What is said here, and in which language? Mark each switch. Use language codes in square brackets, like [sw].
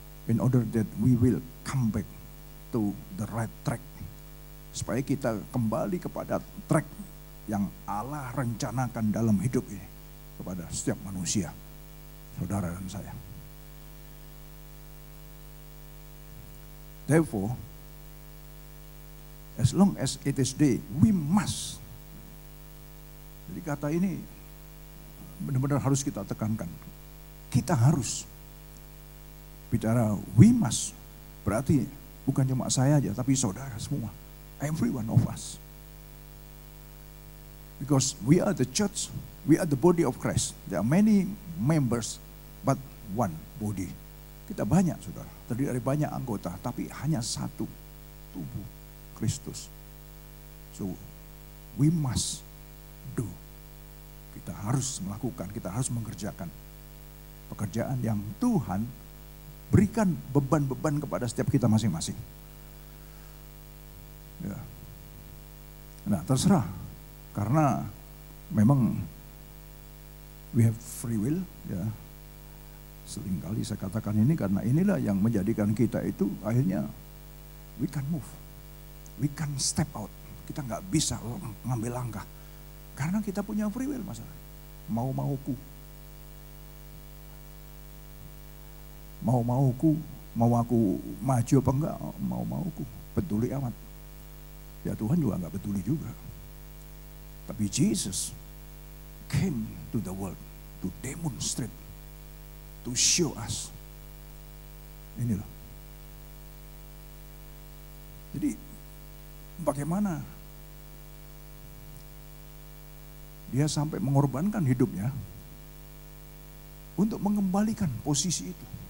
[en] in order that we will come back to the right track, [id] supaya kita kembali kepada track yang Allah rencanakan dalam hidup ini kepada setiap manusia, saudara dan saya. [en] Therefore, as long as it is day, we must. [id] Jadi kata ini benar-benar harus kita tekankan. Kita harus. Bicara [en] we must, [id] berarti bukan cuma saya aja, tapi saudara semua. [en] Every one of us. Because we are the church, we are the body of Christ. There are many members, but one body. [id] Kita banyak, saudara. Terdiri dari banyak anggota, tapi hanya satu tubuh Kristus. [en] So, we must do. [id] Kita harus melakukan, kita harus mengerjakan pekerjaan yang Tuhan berikan beban-beban kepada setiap kita masing-masing. Ya. Nah, terserah. Karena memang [en] we have free will, [id] ya. Seringkali saya katakan ini karena inilah yang menjadikan kita itu akhirnya [en] we can move. We can step out. [id] Kita nggak bisa ngambil langkah. Karena kita punya free will, masalah. Mau-mauku. Mau-mauku, mau aku maju apa enggak, mau-mauku, peduli amat. Ya Tuhan juga enggak peduli juga. [en] Tapi Jesus came to the world to demonstrate, to show us. [id] Ini loh. Jadi bagaimana dia sampai mengorbankan hidupnya untuk mengembalikan posisi itu.